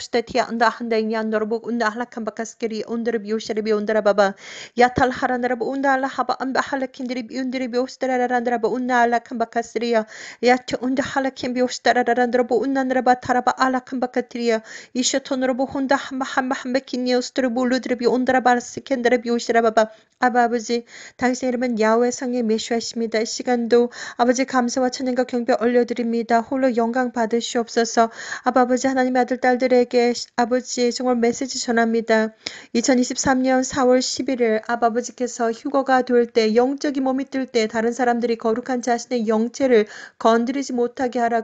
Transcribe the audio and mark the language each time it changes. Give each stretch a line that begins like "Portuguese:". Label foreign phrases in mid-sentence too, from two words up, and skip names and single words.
Korean: ostetia anda handa nyandra bo unna halakambaka skiri ondra bi oshara bi ondra baba yatal harandra bo unna la haba amba halakindri bi undri bi ostara randra bo unna lekambaka stria Yat unda halakim bi ustararandra bo unnandra ba taraba alakam bakatria ishatonra bo hunda hamba kinni ustra bo ludra bi undra 바 스캔드라 비 오시라 바바 아버지 당신의 이름은 야훼 성의 메시아십니다. 이 시간도 아버지 감사와 찬양과 경배 올려드립니다. 홀로 영광 받으시옵소서. 아버지 하나님의 아들 딸들에게 아버지 정말 메시지 전합니다. 2023년 4월 11일 아버지께서 휴거가 될 때 영적인 몸이 뜰 때 다른 사람들이 거룩한 자신의 영체를 건드리지 못하게 하라.